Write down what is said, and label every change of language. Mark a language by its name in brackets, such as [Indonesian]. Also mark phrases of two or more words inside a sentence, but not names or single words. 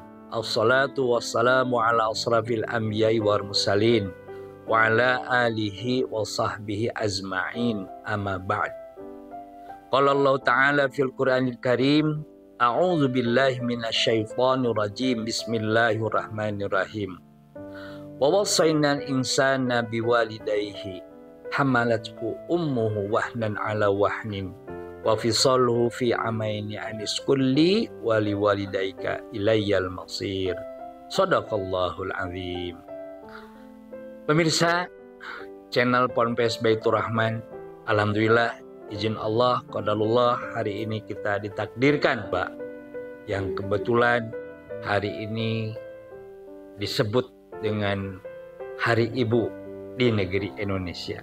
[Arabic] الصلاة والسلام على أشرف الأنبياء والمرسلين وعلى آله وصحبه أجمعين. أما بعد. قال الله تعالى في القرآن الكريم، أعوذ بالله من الشيطان الرجيم. بسم الله الرحمن الرحيم. ووصينا الإنسان بوالديه حملته أمه وهنا على وهن وفصاله في عامين أن اشكر لي ولوالديك إلي المصير. صدق الله العظيم. [Indonesian] Pemirsa channel Ponpes Baitur Rahman, alhamdulillah izin Allah qadarullah hari ini kita ditakdirkan Pak, yang kebetulan hari ini disebut dengan Hari Ibu di negeri Indonesia.